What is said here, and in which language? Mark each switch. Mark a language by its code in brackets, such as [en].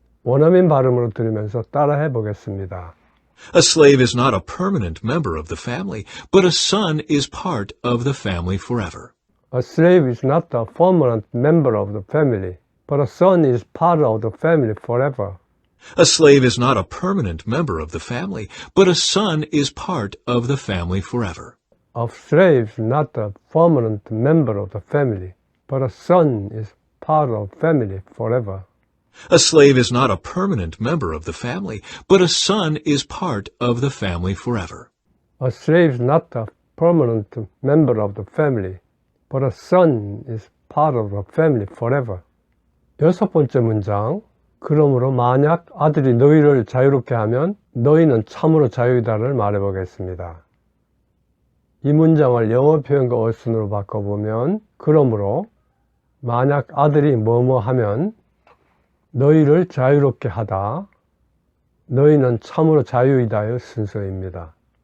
[ko] 원어민 발음으로 들으면서 따라해 보겠습니다. [en] A slave is not a permanent member of the family, but a son is part of the family forever. A slave is not a permanent member of the family, but a son is part of the family forever. A slave is not a permanent member of the family, but a son is part of the family forever. A slave is not a permanent member of the family, but a son is part of the family forever. A slave is not a permanent member of the family, but a son is part of the family forever. A slave is not a permanent member of the family, but a son is part of the family forever. [ko] 여섯 번째 문장, 그러므로 만약 아들이 너희를 자유롭게 하면 너희는 참으로 자유이다를 말해보겠습니다. 이 문장을 영어 표현과 어순으로 바꿔보면 그러므로 만약 아들이 뭐뭐 하면 너희를 자유롭게 하다, 너희는 참으로 자유이다의 순서입니다.